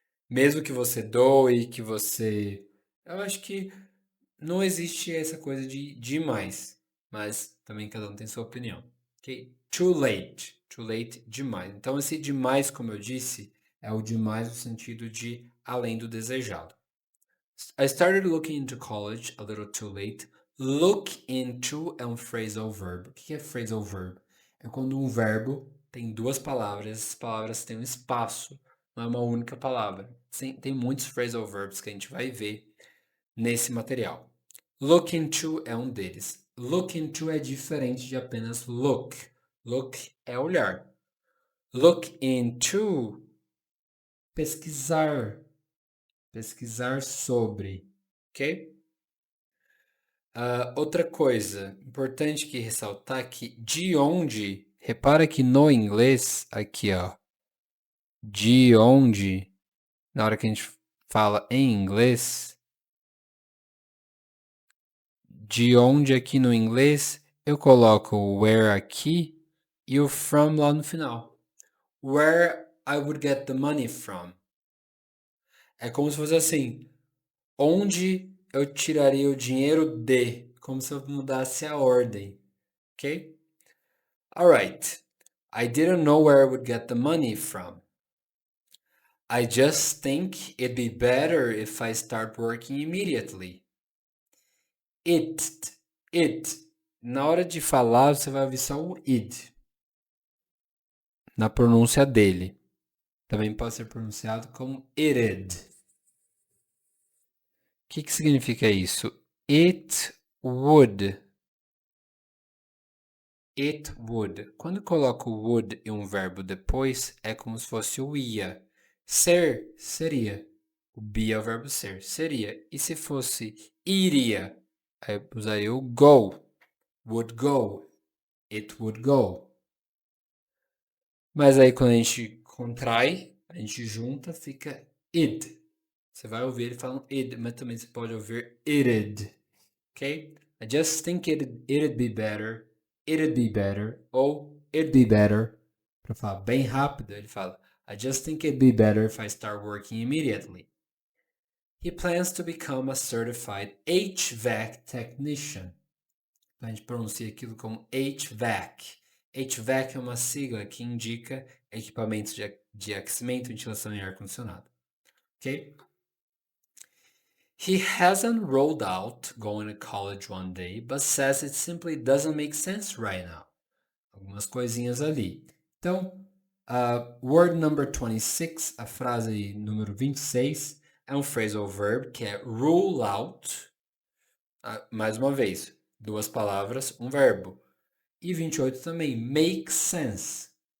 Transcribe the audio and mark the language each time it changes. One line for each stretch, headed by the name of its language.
Portuguese: Mesmo que você doe, que você. Eu acho que não existe essa coisa de demais, mas também cada um tem sua opinião. Ok?
English: Too late. Too late,
Portuguese: demais. Então, esse demais, como eu disse, é o demais no sentido de além do desejado.
English: I started looking into college a little too late.
Portuguese: Look into é um phrasal verb. O que é phrasal verb? É quando um verbo tem duas palavras, essas palavras têm um espaço, não é uma única palavra. Tem muitos phrasal verbs que a gente vai ver nesse material. Look into é um deles. Look into é diferente de apenas look. Look é olhar. Look into, pesquisar. Pesquisar sobre. Ok? Outra coisa importante que ressaltar que de onde, repara que no inglês, aqui ó, de onde, na hora que a gente fala em inglês, de onde aqui no inglês, eu coloco o where aqui e o from lá no final.
English: Where I would get the money from.
Portuguese: É como se fosse assim, onde eu tiraria o dinheiro de, como se eu mudasse a ordem, ok?
English: Alright, I didn't know where I would get the money from. I just think it'd be better if I start working immediately. It.
Portuguese: Na hora de falar, você vai ouvir só o id, na pronúncia dele. Também pode ser pronunciado como it'd. O que significa isso?
English: It would.
Portuguese: It would. Quando eu coloco would e um verbo depois, é como se fosse o ia. Ser, seria. O be é o verbo ser, seria. E se fosse iria, aí eu usaria o go. Would go.
English: It would go.
Portuguese: Mas aí quando a gente contrai, a gente junta, fica id. Você vai ouvir ele falando id, mas também você pode ouvir it'd. Ok?
English: I just think it'd be better. It'd be better.
Portuguese: Ou
English: it'd be better.
Portuguese: Para falar bem rápido, ele fala
English: I just think it'd be better if I start working immediately. He plans to become a certified HVAC technician.
Portuguese: A gente pronuncia aquilo como HVAC. HVAC é uma sigla que indica equipamentos de aquecimento, ventilação e ar-condicionado. Ok?
English: He hasn't rolled out going to college one day, but says it simply doesn't make sense right now.
Portuguese: Algumas coisinhas ali. Então,
English: word number 26,
Portuguese: a frase número 26, é um phrasal verb que é rule out. Mais uma vez, duas palavras, um verbo. E 28 também, make sense.